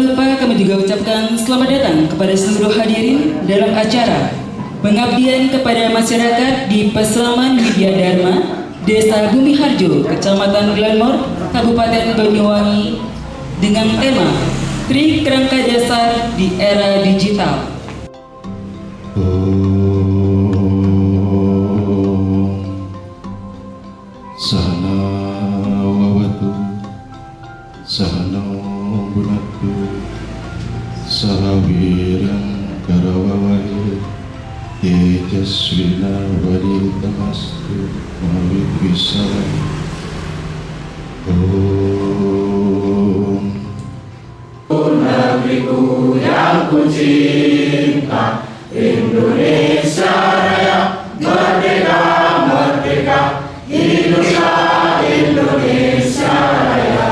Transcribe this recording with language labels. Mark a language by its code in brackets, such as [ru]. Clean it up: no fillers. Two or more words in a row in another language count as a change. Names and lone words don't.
[id] lupa kami juga ucapkan selamat datang kepada seluruh hadirin dalam acara pengabdian kepada masyarakat di Pasraman Widya Dharma, Desa Bumi Harjo, Kecamatan Glanmor, Kabupaten Banyuwangi, dengan tema Trik Kerangka Dasar di Era Digital. [sa] Sahana wawatu sahana bunatu sahawiran karawawai tejaswina waditamastu mawit wisara. [id] Negeriku yang ku cinta, Indonesia Raya, merdeka, merdeka, hiduplah Indonesia Raya.